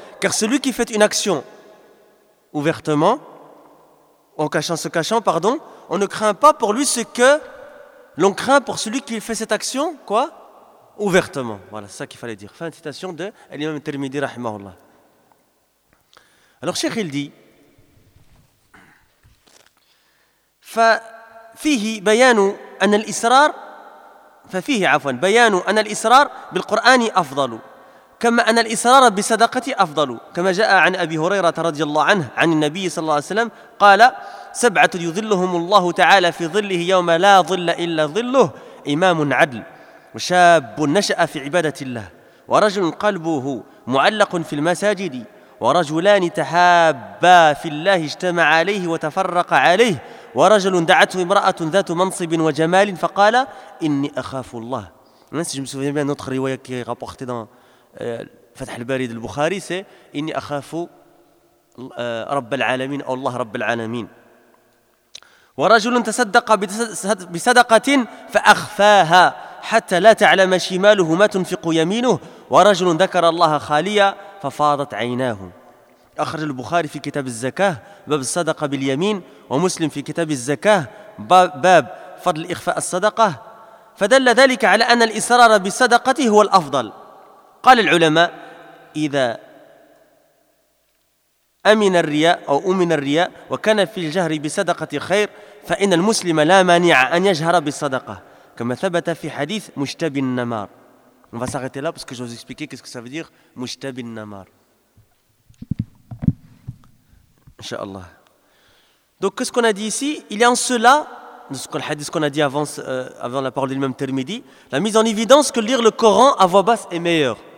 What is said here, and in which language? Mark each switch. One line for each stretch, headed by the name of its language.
French: Car celui qui fait une action ouvertement, en se cachant, on ne craint pas pour lui ce que l'on craint pour celui qui fait cette action, quoi ? Ouvertement. Voilà, c'est ça qu'il fallait dire. Fin de citation de l'imam Tirmidhi, rahimahullah. Alors, Cheikh, il dit
Arabic: ففيه بيان أن الإصرار ففيه عفوا بيان أن الإصرار بالقرآن أفضل كما أن الإصرار بصدقة أفضل كما جاء عن أبي هريرة رضي الله عنه عن النبي صلى الله عليه وسلم قال سبعة يظلهم الله تعالى في ظله يوم لا ظل إلا ظله إمام عدل وشاب نشأ في عبادة الله ورجل قلبه معلق في المساجد ورجلان تحابا في الله اجتمع عليه وتفرق عليه ورجل دعته امرأة ذات منصب وجمال فقال إني أخاف الله.
French: Si je me souviens bien, notre riwaya qui est rapportée dans Fath al-Bari de Bukhari, c'est
Arabic: إني أخاف رب العالمين
French: أو الله رب العالمين.
Arabic: ورجل تصدق بصدقة فأخفاها حتى لا تعلم شماله ما تنفق يمينه ورجل ذكر الله خاليا ففاضت عيناه. أخرج البخاري في كتاب الزكاة باب الصدقة باليمين، ومسلم في كتاب الزكاة باب فضل إخفاء الصدقة. فدل ذلك على أن الإصرار بصدقته هو الأفضل. قال العلماء: إذا أمن الرياء أو أمن الرياء وكان في الجهر بصدقة خير، فإن المسلم لا مانع أن يجهر بالصدقة، كما ثبت في حديث مشتبي النمار.
French: On va s'arrêter là parce que je vais vous expliquer qu'est-ce que ça veut dire مشتبي النمار. Inch'Allah. Donc qu'est-ce qu'on a dit ici? Il y a en cela, dans ce hadith qu'on a dit avant la parole de l'imam Tirmidhi, la mise en évidence que lire le Coran à voix basse est meilleur.